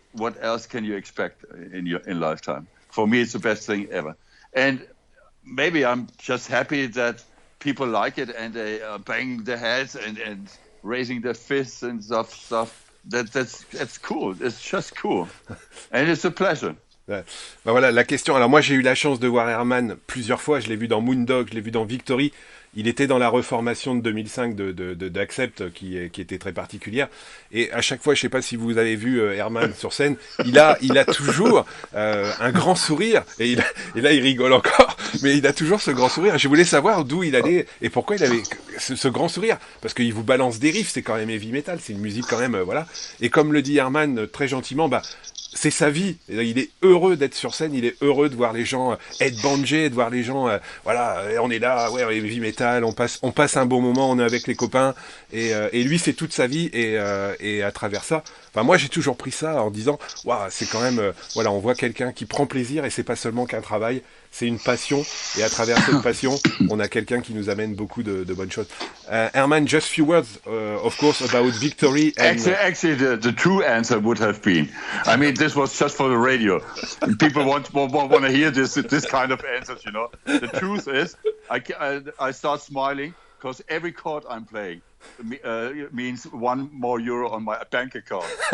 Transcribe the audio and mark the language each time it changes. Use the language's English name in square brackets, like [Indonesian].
[English] What else can you expect in lifetime? For me, it's the best thing ever. And maybe I'm just happy that people like it and they are banging their heads and raising their fists and stuff. That's cool. It's just cool, and it's a pleasure. [French] Ouais. Ben voilà la question. Alors moi j'ai eu la chance de voir Herman plusieurs fois. Je l'ai vu dans Moondog, je l'ai vu dans Victory. Il était dans la reformation de 2005 d'Accept qui était très particulière. Et à chaque fois, je sais pas si vous avez vu Herman sur scène, il a toujours un grand sourire. Et là, il rigole encore, mais il a toujours ce grand sourire. Je voulais savoir d'où il allait et pourquoi il avait ce grand sourire. Parce qu'il vous balance des riffs, c'est quand même heavy metal, c'est une musique quand même, voilà. Et comme le dit Herman très gentiment, c'est sa vie. Il est heureux d'être sur scène, il est heureux de voir les gens headbanger, de voir les gens, voilà, on est là, ouais, heavy metal, on passe un bon moment, on est avec les copains, et lui c'est toute sa vie, et à travers ça, enfin moi j'ai toujours pris ça en disant, waouh, c'est quand même, voilà, on voit quelqu'un qui prend plaisir, et c'est pas seulement qu'un travail, c'est une passion, et à travers cette passion, on a quelqu'un qui nous amène beaucoup de bonnes choses. [English] Herman, just few words, of course, about Victory. And actually, the true answer would have been, I mean, this was just for the radio. People want to hear this kind of answers, you know. The truth is, I start smiling because every chord I'm playing means €1 more on my bank account.